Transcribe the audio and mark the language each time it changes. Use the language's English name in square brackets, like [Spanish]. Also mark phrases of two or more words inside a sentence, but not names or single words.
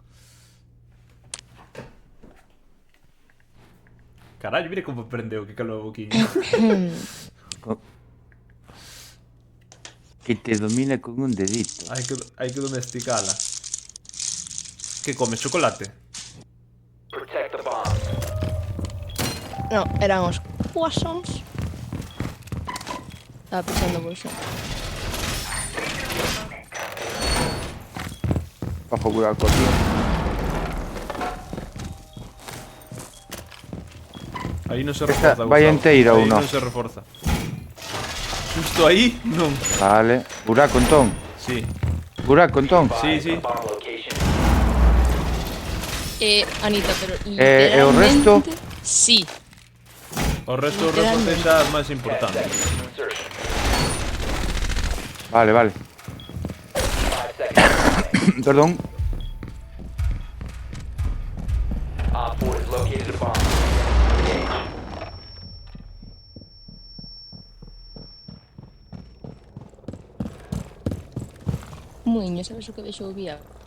[Galician] Carallo, mira como aprendeu que calou a boquinha. Que te domina con un dedito. hai que domesticala. Que comes, chocolate? [English] Protect the bomb. [Galician] No, eran os croissants. Estaba pensando bolsa. Ojo buraco aquí. Aí non se Esta reforza, vai Gustavo. enteira ou Aí non? non se reforza. Justo aí, non. Vale. Buraco entón. Sí, Buraco entón. sí, sí. [English] Bomb location. [Galician] Anita, pero E o resto? Sí. O resto do reforce xa é máis importante. [English] Insertion. [Galician] Vale, vale. [English] 5 seconds. [Galician] Perdón. [English] Op 4 has located a bomb. Engage. [Galician] Muiño, sabes o que vexo viable?